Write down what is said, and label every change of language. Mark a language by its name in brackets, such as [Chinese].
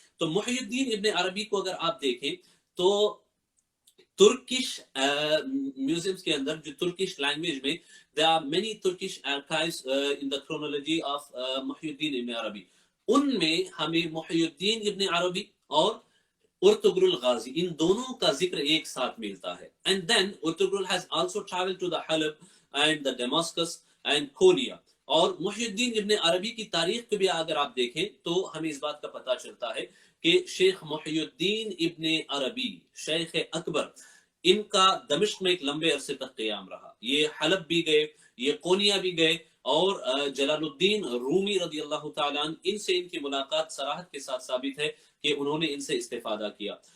[Urdu] تو محی الدین ابن عربی کو اگر آپ دیکھیں تو ترکش میوزیمز کے اندر، جو ترکش لینگویج میں [English] there are many Turkish archives in the chronology of [Urdu] محی الدین ابن عربی، ان میں ہمیں محی الدین ابن عربی اور ارطغرل غازی ان دونوں کا ذکر ایک ساتھ ملتا ہے. [English] And then Urtugrul has also traveled to the Halab and the Damascus and Konya. [Urdu] اور محی الدین ابن عربی کی تاریخ کو بھی اگر آپ دیکھیں تو ہمیں اس بات کا پتہ چلتا ہے کہ شیخ محی الدین ابن عربی شیخ اکبر ان کا دمشق میں ایک لمبے عرصے تک قیام رہا. یہ حلب بھی گئے، یہ قونیا بھی گئے، اور جلال الدین رومی رضی اللہ تعالیٰ عنہ ان سے ان کی ملاقات صراحت کے ساتھ ثابت ہے کہ انہوں نے ان سے استفادہ کیا.